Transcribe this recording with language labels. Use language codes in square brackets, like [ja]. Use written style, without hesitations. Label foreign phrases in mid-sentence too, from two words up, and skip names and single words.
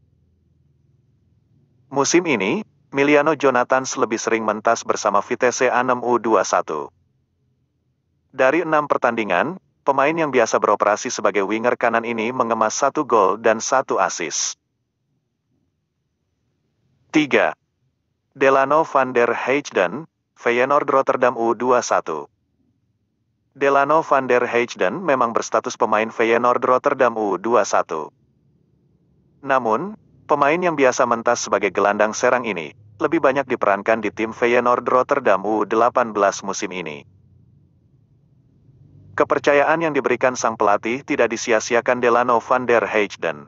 [id] Musim ini, Milano Jonathans lebih sering mentas bersama Vitesse Arnhem U21. Dari 6 pertandingan, pemain yang biasa beroperasi sebagai winger kanan ini mengemas 1 gol dan 1 assist. 3. Delano van der Heijden, Feyenoord Rotterdam U21. Delano van der Heijden memang berstatus pemain Feyenoord Rotterdam U21. Namun, pemain yang biasa mentas sebagai gelandang serang ini, lebih banyak diperankan di tim Feyenoord Rotterdam U18 musim ini. Kepercayaan yang diberikan sang pelatih tidak disia-siakan Delano van der Heijden.